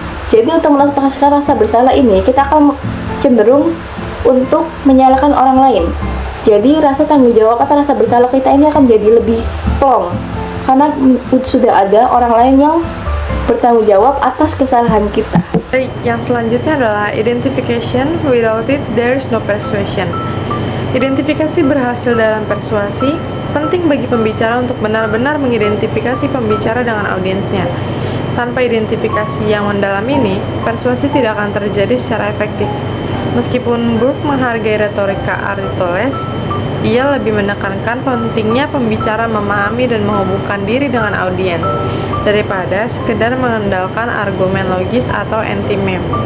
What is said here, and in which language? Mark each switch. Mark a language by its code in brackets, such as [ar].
[id] Jadi untuk melepaskan rasa bersalah ini, kita akan cenderung untuk menyalahkan orang lain. Jadi rasa tanggung jawab atau rasa bersalah kita ini akan jadi lebih plong karena sudah ada orang lain yang bertanggung jawab atas kesalahan kita. Yang selanjutnya adalah identification. [en] Without it, there is no persuasion. [id] Identifikasi berhasil dalam persuasi. Penting bagi pembicara untuk benar-benar mengidentifikasi pembicara dengan audiensnya. Tanpa identifikasi yang mendalam ini, persuasi tidak akan terjadi secara efektif. Meskipun Burke menghargai retorika Aristoteles, ia lebih menekankan pentingnya pembicara memahami dan menghubungkan diri dengan audiens daripada sekedar mengandalkan argumen logis atau anti-meme.